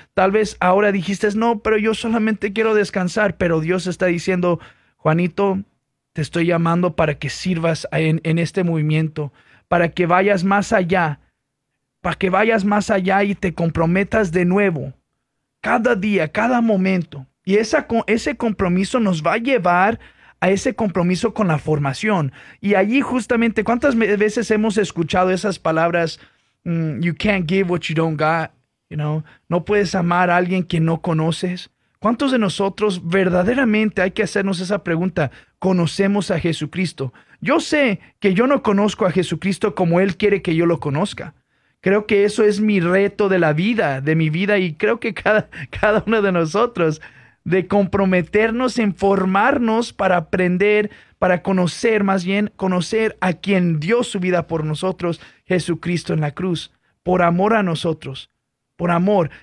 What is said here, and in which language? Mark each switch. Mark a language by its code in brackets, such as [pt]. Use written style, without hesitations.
[es] Tal vez ahora dijiste, no, pero yo solamente quiero descansar, pero Dios está diciendo, Juanito, te estoy llamando para que sirvas en este movimiento, para que vayas más allá, para que vayas más allá y te comprometas de nuevo, cada día, cada momento. Y ese compromiso nos va a llevar a ese compromiso con la formación. Y allí justamente, ¿cuántas veces hemos escuchado esas palabras? [en] You can't give what you don't got, you know? [es] No puedes amar a alguien que no conoces. ¿Cuántos de nosotros verdaderamente hay que hacernos esa pregunta? ¿Conocemos a Jesucristo? Yo sé que yo no conozco a Jesucristo como Él quiere que yo lo conozca. Creo que eso es mi reto de la vida, de mi vida, y creo que cada uno de nosotros, de comprometernos en formarnos para aprender, para conocer, más bien, conocer a quien dio su vida por nosotros, Jesucristo en la cruz, por amor a nosotros, por amor.